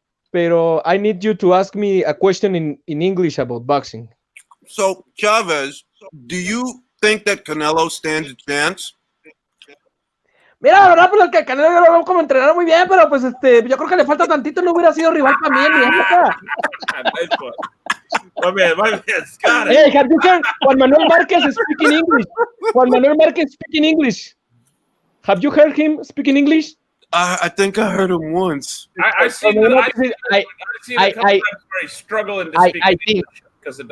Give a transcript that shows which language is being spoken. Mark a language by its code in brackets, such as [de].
[en] Pero I need you to ask me a question in English about boxing. So, Chavez, do you think that Canelo stands a chance? [es] Mira, la verdad, pues el que Canelo yo lo veo como entrenar muy bien, pero pues yo creo que le falta tantito, no hubiera sido rival para mí en mi época. [en] My man, Scott. Hey, have you heard Juan Manuel Márquez speaking English? Juan Manuel Márquez speaking English. Have you heard him speaking English? I think I heard him once. I see that. I see a couple times where he's struggling to speak English because of